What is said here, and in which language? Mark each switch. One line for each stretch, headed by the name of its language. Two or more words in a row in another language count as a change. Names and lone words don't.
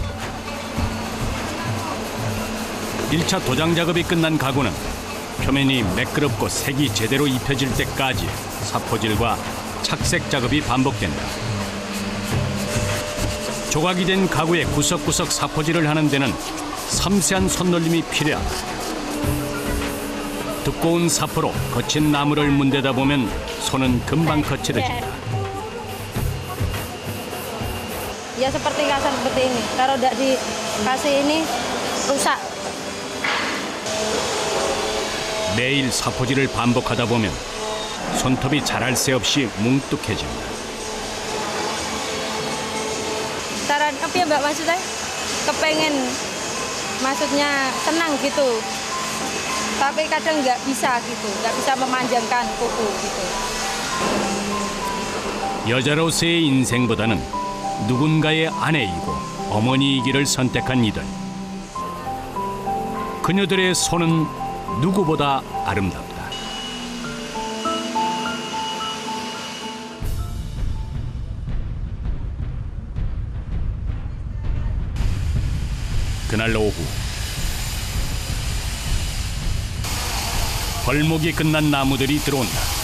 Korean: 1차 도장 작업이 끝난 가구는 표면이 매끄럽고 색이 제대로 입혀질 때까지 사포질과 착색 작업이 반복된다. 조각이 된 가구의 구석구석 사포질을 하는 데는 섬세한 손놀림이 필요하다. 두꺼운 사포로 거친 나무를 문대다 보면 손은 금방 거칠어진다.
Indonesian: Ya seperti kasar seperti ini. Kalau tidak dikasih ini rusak.
Korean: 매일 사포질을 반복하다 보면 손톱이 자랄 새 없이 뭉뚝해진다.
Indonesian: Saran apa ya Mbak maksudnya? Kepengen, maksudnya senang gitu. Tapi kadang nggak bisa gitu, nggak bisa memanjangkan kuku gitu.
Korean: 여자로서의 인생보다는 누군가의 아내이고 어머니이기를 선택한 이들. 그녀들의 손은 누구보다 아름답다. 그날 오후 벌목이 끝난 나무들이 들어온다.